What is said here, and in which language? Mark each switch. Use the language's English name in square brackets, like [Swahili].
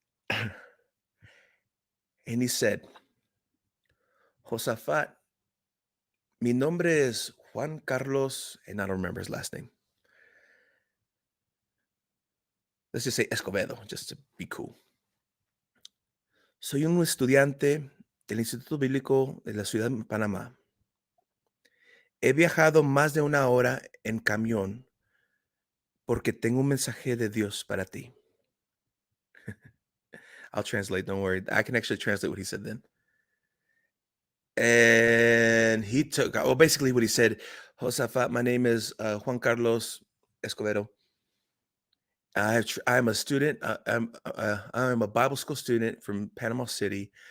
[English] And he said, Josafat, [Spanish] mi nombre es [English] Juan Carlos, and I don't remember his last name. Let's just say Escobedo, just to be cool. [Spanish] Soy un estudiante del Instituto Bíblico de la ciudad de Panamá. He viajado más de una hora en camión porque tengo un mensaje de Dios para ti. [English] I'll translate, don't worry. I can actually translate what he said then. And he took, well, basically what he said, Josafat, my name is Juan Carlos Escobedo. I'm a student. I'm a Bible school student from Panama City.